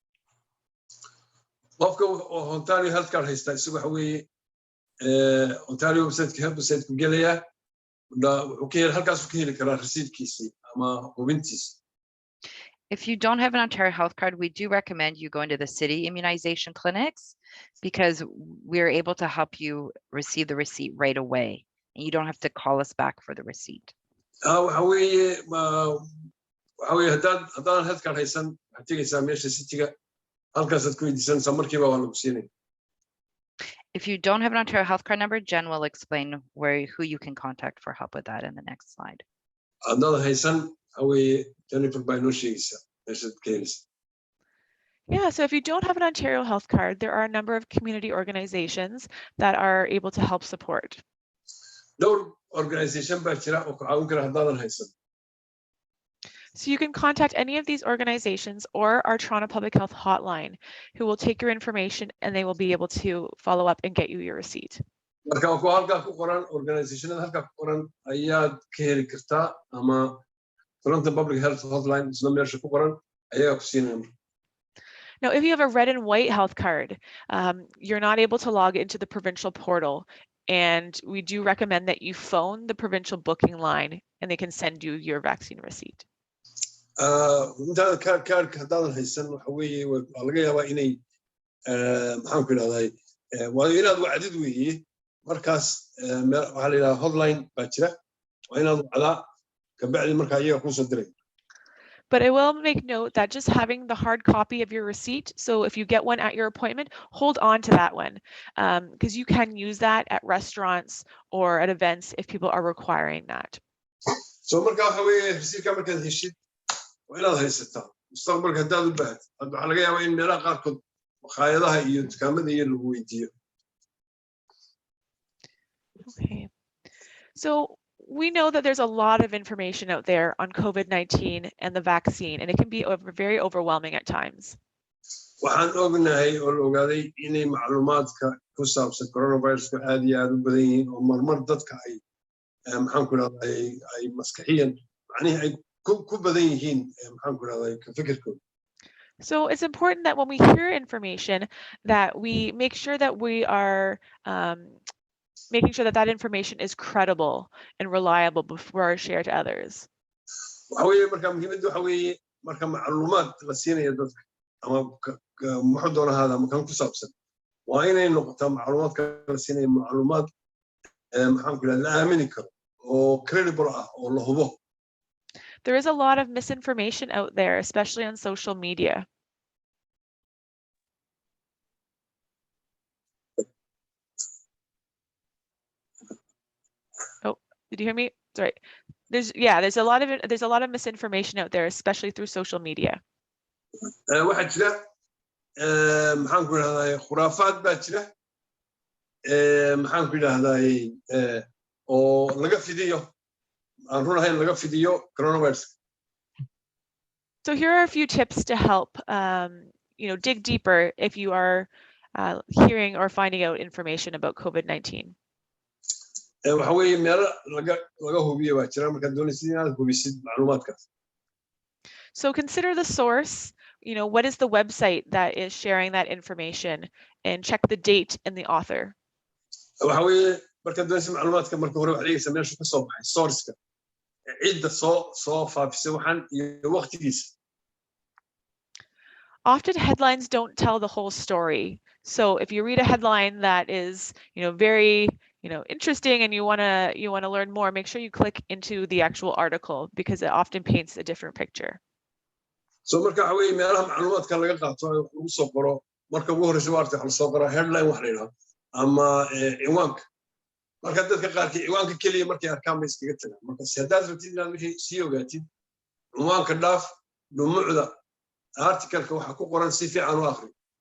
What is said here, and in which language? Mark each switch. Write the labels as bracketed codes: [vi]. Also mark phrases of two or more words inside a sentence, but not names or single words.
[so] qofka Ontario [en] health card [so] haysta isagu waxa weeye Ontario website ku gelaya wuxuu ka heli halkaas ku heli karaa rasiidkiisii ama hubintiisa. [en] If you don't have an Ontario health card, we do recommend you go into the city immunization clinics because we're able to help you receive the receipt right away and you don't have to call us back for the receipt. [so] waxa weeye haddaan [en] health card [so] haysan waxaad tegaysaa meesha cityga halkaasaad ku weydiisanaysaa markiiba waa lagu siinaya. [en] If you don't have an Ontario health card number, Jen will explain who you can contact for help with that in the next slide. Another Haysan, away Jennifer by no she's case. Yeah, so if you don't have an Ontario health card, there are a number of community organizations that are able to help support. [so] Door organization bachira oo caawin kara hadaadan haysan. [en] So you can contact any of these organizations or our Toronto Public Health Hotline, who will take your information and they will be able to follow up and get you your receipt. [so] Marka ku halka ku qoran organizationada halka ku qoran ayaad ka heli kartaa ama Toronto Public Health Hotline isla meesha ku qoran ayaa ku siinaya. [en] Now, if you have a red and white health card, you're not able to log into the provincial portal. And we do recommend that you phone the provincial booking line and they can send you your vaccine receipt. [so] Inta kaarka hadaadan haysan waxa weeye waa laga yaabaa inay maxaan ku idhahday waa inaad wacdid weeye markaas waxaa la yidhaha hotline baa jira waa inaad wacdaa kabacdi markaa iyaga kusoo diray. [en] But I will make note that just having the hard copy of your receipt, so if you get one at your appointment, hold on to that one, because you can use that at restaurants or at events if people are requiring that. [so] So markaa waxa weeye rasiidka markaad heshid waa inaad haysataa mustaqbalka haddaad u baahatid waxaa laga yaabaa in meelaha qaarkood makhaayadaha iyo dukaamada iyo lagu weydiiyo. [en] Okay, so we know that there's a lot of information out there on COVID-19 and the vaccine, and it can be very overwhelming at times. [so] Waxaan ognahay oo la ogaaday inay macluumaadka ku saabsan coronavirus-ka aad iyo aad u badan yihiin oo marmar dadka ay maxaan ku idhahday ay maskaxiyan macnihi ay ku badan yihiin maxaan ku idhahday ka fikirkooda. [en] So it's important that when we hear information that we make sure that we are making sure that that information is credible and reliable before shared to others. [so] Waxa weeye marka muhiimaddu waxa weeye marka macluumaad la siinayo dadka ama muxuu doona ahaada ama kan ku saabsan waa inay noqotaa macluumaadka la siinayo macluumaad maxaan ku idhahdaa la aamini karo oo credible ah oo la hubo. [en] There is a lot of misinformation out there, especially on social media. Oh, did you hear me? Sorry. There's a lot of misinformation out there, especially through social media. [so] Waxaa jira maxaan ku idhahdaa khuraafaad baa jira maxaan ku idhahdaa oo laga fidiyo aan run ahayn laga fidiyo coronavirus. [en] So here are a few tips to help dig deeper if you are hearing or finding out information about COVID-19. [so] Waxa weeye meelo laga hubiyo baa jira markaad doonaysid inaad hubisid macluumaadkaas. [en] So consider the source. What is the website that is sharing that information, and check the date and the author. [so] Waxa weeye markaad doonaysid macluumaadka marka hore waxaad eegaysaa meesha ka soo baxay source-ka cidda soo faafisay waxaan iyo waqtigiisa. [en] Often headlines don't tell the whole story. So if you read a headline that is, very, interesting and you want to learn more, make sure you click into the actual article because it often paints a different picture. [so] So marka waxa weeye meelaha macluumaadka laga qaato lagu soo qoro marka ugu horeysa waarta waxa la soo qoraa headline wax la yiraahdo ama ciwaanka marka dadka qaarkii ciwaanka kaliya markay arkaan bay iskaga tagaan marka si haddaad rabtid inaad wixii sii ogaatid ciwaanka dhaaf dhumucda article-ka waxa ku qoran si fiican u akhri.